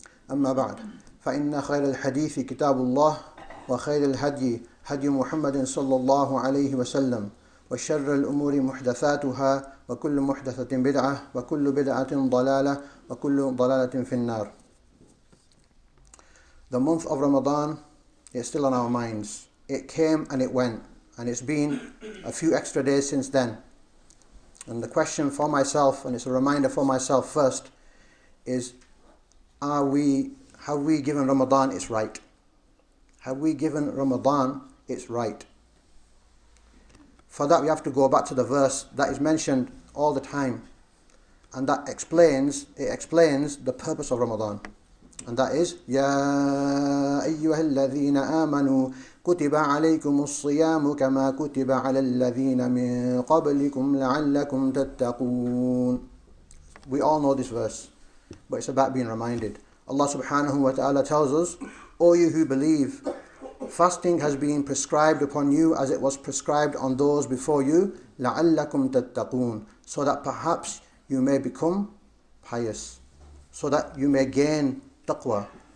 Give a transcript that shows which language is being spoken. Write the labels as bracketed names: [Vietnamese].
[Arabic] أما بعد فإن خير الحديث كتاب الله وخير الهدي هدي محمد صلى الله عليه وسلم وشر الأمور محدثاتها وكل محدثة بدعة وكل بدعة ضلالة وكل ضلالة في النار. [English] The month of Ramadan is still on our minds. It came and it went, and it's been a few extra days since then. And the question for myself, and it's a reminder for myself first, is have we given Ramadan its right? Have we given Ramadan its right? For that we have to go back to the verse that is mentioned all the time, and that explains the purpose of Ramadan. And that is, [Arabic] يَا أَيُّهَا الَّذِينَ آمَنُوا كُتِبَ عَلَيْكُمُ الصِّيَامُ كَمَا كُتِبَ عَلَى الَّذِينَ مِنْ قَبْلِكُمْ لَعَلَّكُمْ تَتَّقُونَ. [English] We all know this verse, but it's about being reminded. Allah subhanahu wa ta'ala tells us, O you who believe, fasting has been prescribed upon you as it was prescribed on those before you, [Arabic] لَعَلَّكُمْ تَتَّقُونَ, [English] so that perhaps you may become pious, so that you may gain taqwa.